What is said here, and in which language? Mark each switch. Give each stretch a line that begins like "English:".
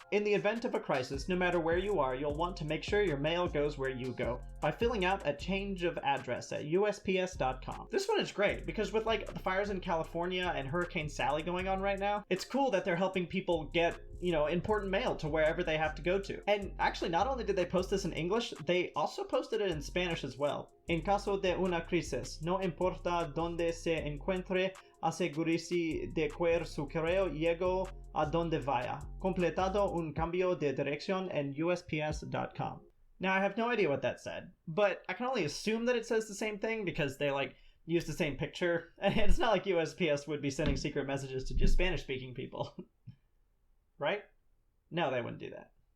English: In the event of a crisis, no matter where you are, you'll want to make sure your mail goes where you go by filling out a change of address at USPS.com. This one is great because with like the fires in California and Hurricane Sally going on right now, it's cool that they're helping people get, you know, important mail to wherever they have to go to. And actually, not only did they post this in English, they also posted it in Spanish as well.
Spanish: En caso de una crisis, no importa donde se encuentre, asegúrese de que su correo llegue a donde vaya. Completado un cambio de dirección en USPS.com.
English: Now, I have no idea what that said, but I can only assume that it says the same thing because they, like, use the same picture. And it's not like USPS would be sending secret messages to just Spanish-speaking people. Right? No, they wouldn't do that.